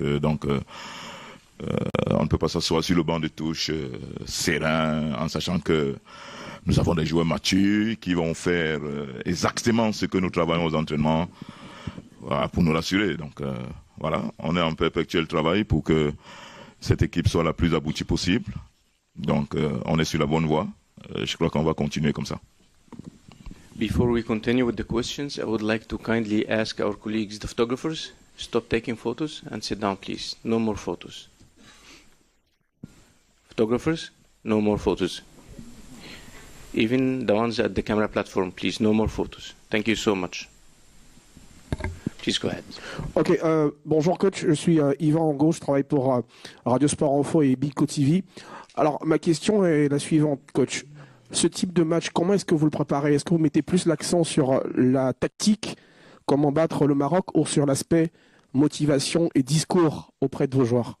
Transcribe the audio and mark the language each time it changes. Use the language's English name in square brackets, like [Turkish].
[French] Donc, on ne peut pas s'asseoir sur le banc de touche serein, en sachant que nous avons des joueurs matures qui vont faire exactement ce que nous travaillons aux entraînements, voilà, pour nous rassurer. Donc voilà, on est en perpétuel travail pour que cette équipe soit la plus aboutie possible. Donc on est sur la bonne voie. Je crois qu'on va continuer comme ça. [English] Before we continue with the questions, I would like to kindly ask our colleagues, the photographers, stop taking photos and sit down, please. No more photos. Photographers, no more photos. Even the ones at the camera platform, please, no more photos. Thank you so much. Please go ahead. [French] Ok, bonjour coach, je suis Yvan Angot, je travaille pour Radio Sport Info et Bico TV. Alors ma question est la suivante coach. Ce type de match, comment est-ce que vous le préparez? Est-ce que vous mettez plus l'accent sur la tactique, comment battre le Maroc, ou sur l'aspect motivation et discours auprès de vos joueurs?